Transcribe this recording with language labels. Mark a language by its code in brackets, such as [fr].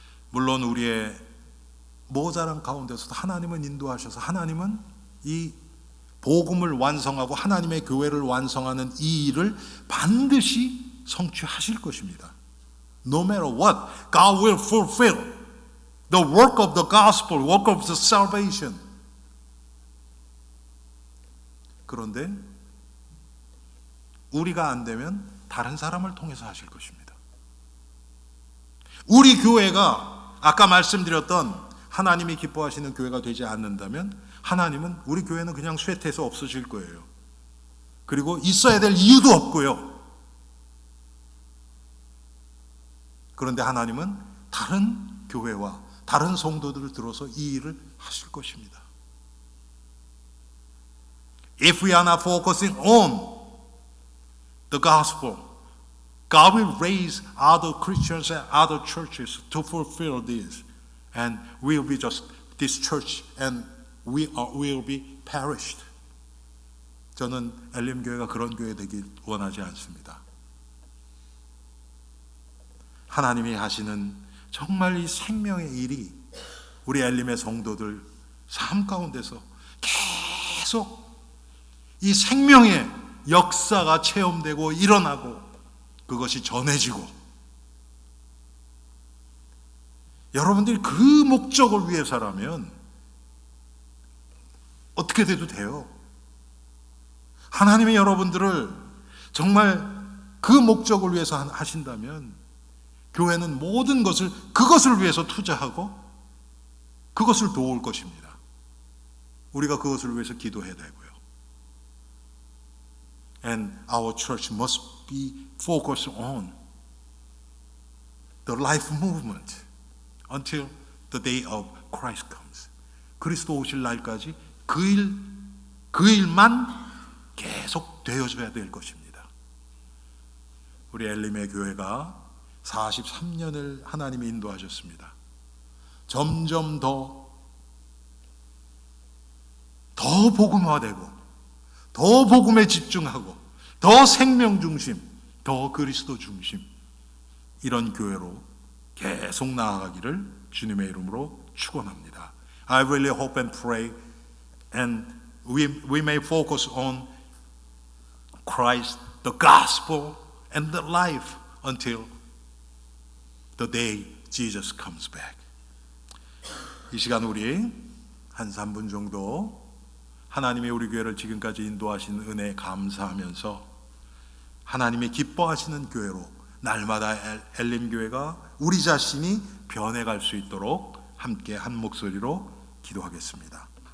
[ko] 물론 우리의 모자란 가운데서도 하나님은 인도하셔서 하나님은 이 복음을 완성하고 하나님의 교회를 완성하는 이 일을 반드시 성취하실 것입니다. [en] No matter what, God will fulfill the work of the gospel, work of the salvation. [ko] 그런데 우리가 안 되면 다른 사람을 통해서 하실 것입니다. 우리 교회가 아까 말씀드렸던 하나님이 기뻐하시는 교회가 되지 않는다면 하나님은 우리 교회는 그냥 쇠퇴해서 없어질 거예요. 그리고 있어야 될 이유도 없고요. 그런데 하나님은 다른 교회와 다른 성도들을 들어서 이 일을 하실 것입니다. [en] If we are not focusing on the gospel, God will raise other Christians and other churches to fulfill this. And we will be just this church and we will be perished. [ko] 저는 엘림 교회가 그런 교회 되길 원하지 않습니다. 하나님이 하시는 정말 이 생명의 일이 우리 엘림의 성도들 삶 가운데서 계속 이 생명의 역사가 체험되고 일어나고 그것이 전해지고 여러분들이 그 목적을 위해서라면 어떻게 돼도 돼요. 하나님이 여러분들을 정말 그 목적을 위해서 하신다면 교회는 모든 것을 그것을 위해서 투자하고 그것을 도울 것입니다. 우리가 그것을 위해서 기도해야 되고요. [en] And our church must be focused on the life movement until the day of Christ comes. [ko] 그리스도 오실 날까지 그 일만 계속 되어줘야 될 것입니다. 우리 엘림의 교회가 43년을 하나님이 인도하셨습니다. 점점 더 복음화되고 더 복음에 집중하고 더 생명 중심, 더 그리스도 중심 이런 교회로 계속 나아가기를 주님의 이름으로 축원합니다. [en] I really hope and pray and we may focus on Christ, the gospel and the life until the day Jesus comes back. [ko] 이 시간 우리 한 3분 정도 하나님이 우리 교회를 지금까지 인도하신 은혜에 감사하면서 하나님이 기뻐하시는 교회로 날마다 엘림 교회가 우리 자신이 변해갈 수 있도록 함께 한 목소리로 기도하겠습니다.